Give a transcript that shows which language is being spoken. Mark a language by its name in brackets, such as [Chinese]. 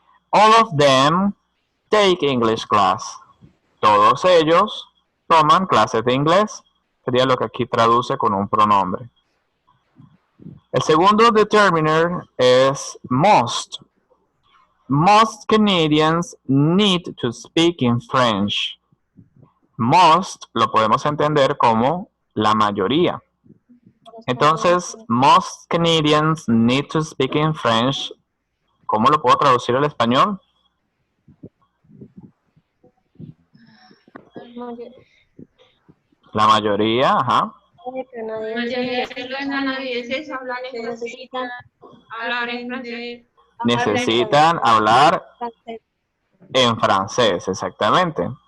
[English] All of them take English class. [Spanish] Todos ellos toman clases de inglés. Sería lo que aquí traduce con un pronombre. El segundo determiner es most. [English] Most Canadians need to speak in French. [Spanish] Most lo podemos entender como la mayoría. [English] Entonces, most Canadians need to speak in French. [Spanish] ¿Cómo lo puedo traducir al español? La mayoría, ajá. La mayoría de los canadienses necesitan hablar en francés. Necesitan hablar en francés, exactamente.